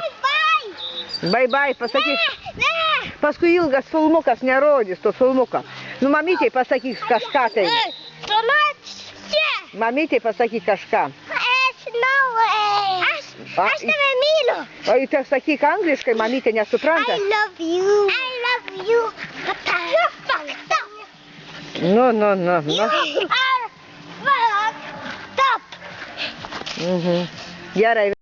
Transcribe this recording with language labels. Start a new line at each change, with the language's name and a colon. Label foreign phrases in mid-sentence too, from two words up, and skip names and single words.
Lithuanian: Bye, pasakyk. Paskui ilgas filmukas nerodys to filmuką. Nu, mamytei pasakyk kažką tai. Mamytei pasakyk kažką. Aš tave myliu. O tai sakyk angliškai, mamytė nesupranta.
English: I love you. Papa. You fucked up.
Lithuanian: Nu.
English: You are fucked up.
Lithuanian: Gerai.